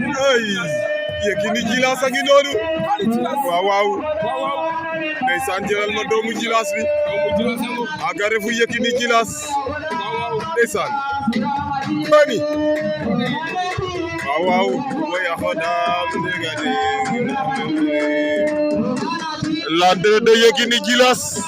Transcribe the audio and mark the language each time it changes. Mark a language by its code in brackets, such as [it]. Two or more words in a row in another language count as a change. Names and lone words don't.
[wo] Ay, Yekini Djilass a ngi noonu. Waaw, waaw. Ndeysaan, jëlal ma doomu Djilass bi. Aga refu Yekini Djilass. Ndeysaan. Bani. Waaw, waaw. Way a xodam, ndega de. [fr] L'entrée de Yekini Djilass.